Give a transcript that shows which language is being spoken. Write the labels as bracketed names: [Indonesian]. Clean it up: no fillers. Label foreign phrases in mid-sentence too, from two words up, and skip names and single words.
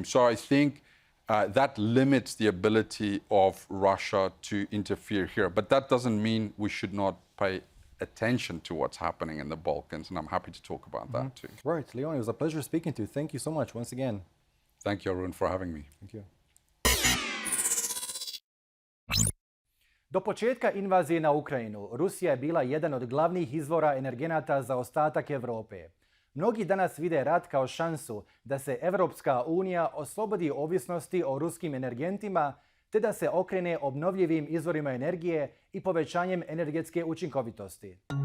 [English] So I think that limits the ability of Russia to interfere here. But that doesn't mean we should not pay attention to what's happening in the Balkans, and I'm happy to talk about that too. Right, Leon, it was a pleasure speaking to you. Thank you so much once again. Thank you, Arun, for having me. Thank you. [Bosnian] Do početka invazije na Ukrajinu, Rusija je bila jedan od glavnih izvora energenata za ostatak Evrope. Mnogi danas vide rat kao šansu da se Evropska unija oslobodi ovisnosti o ruskim energentima, te da se okrene obnovljivim izvorima energije i povećanjem energetske učinkovitosti.